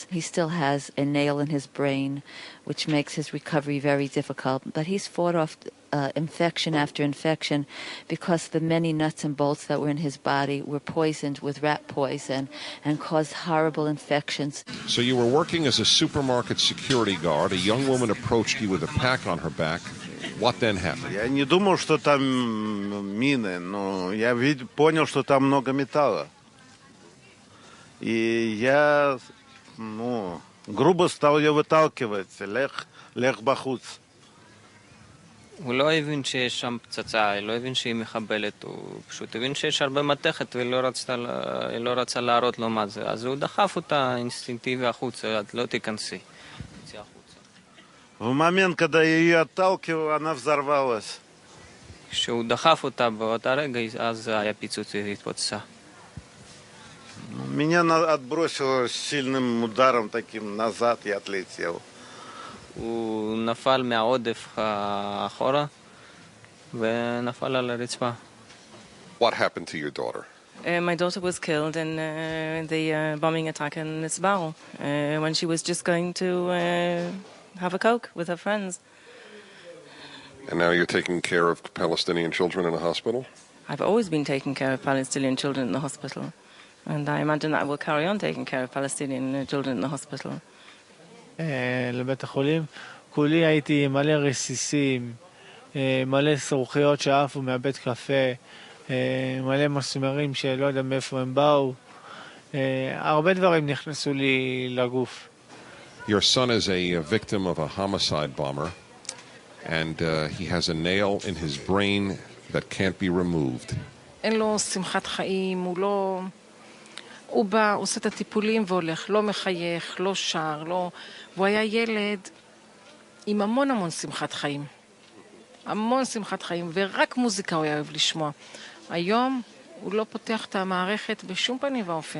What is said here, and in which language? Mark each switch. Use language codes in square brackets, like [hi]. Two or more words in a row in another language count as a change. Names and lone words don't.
[en] He still has a nail in his brain, which makes his recovery very difficult, but he's fought off infection after infection because the many nuts and bolts that were in his body were poisoned with rat poison and caused horrible infections. So you were working as a supermarket security guard. A young woman approached you with a pack on her back. What then happened? [ru] Я не думал, что там мины, но я понял, что там много металла. И я, грубо стал ее выталкивать. [he] לך בחוץ. הוא לא הבין שיש שם פצצה, לא הבין שהיא מחבלת, הוא פשוט הבין שיש הרבה מתכת ולא רצה להראות לו מה זה. אז הוא דחף אותה אינסטינקטיבי החוצה, לא תיכנסי. [ru] В момент, когда я ее отталкивал, она взорвалась. [he] כשהוא דחף אותה באותה רגע, אז היה פיצוץ והתפוצצה. [ru] Меня отбросило сильным ударом таким назад, я отлетел. [he] הוא נפל מהעודף אחורה ונפל על הרצפה. [en] What happened to your daughter? My daughter was killed in the bombing attack in Isbal when she was just going to have a Coke with her friends. And now you're taking care of Palestinian children in a hospital? I've always been taking care of Palestinian children in the hospital. And I imagine that I will carry on taking care of Palestinian children in the hospital. [he] לבית החולים. כולי הייתי מלא רסיסים, מלא סרוכיות שעפו מהבית קפה, מלא מסמרים שלא יודע מאיפה הם באו. הרבה דברים נכנסו לי לגוף. [en] Your son is a victim of a homicide bomber, and he has a nail in his brain that can't be removed. [he] אין לו שמחת חיים, הוא בא, עושה את הטיפולים והולך, לא מחייך, לא שר, לא... והוא היה ילד עם המון המון שמחת חיים. המון שמחת חיים, ורק מוזיקה הוא היה אוהב לשמוע. היום הוא לא פותח את המערכת בשום פנים ואופן.